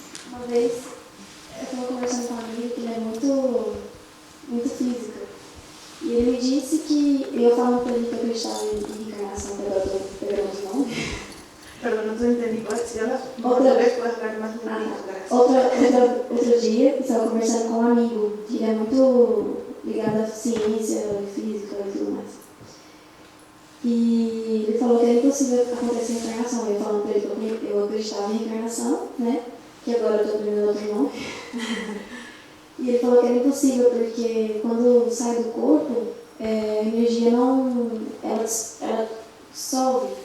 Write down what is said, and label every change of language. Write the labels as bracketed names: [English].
[Portuguese] Uma vez eu estava conversando com um amigo que ele é muito físico. E ele me disse que, eu falando para ele que eu acreditava em reencarnação, pegando os nomes. [Spanish] Perdón, no te entendí. Si hablas otra vez, puedes hablar más lento. [Portuguese] Outro dia, eu estava conversando com um amigo que ele é muito ligado à ciência, física e tudo mais. E ele falou que era impossível acontecer reencarnação. Eu falando para ele que eu acreditava em reencarnação, né? Que agora eu estou aprendendo outro nome. E ele falou que era impossível, porque quando sai do corpo, a energia ela dissolve.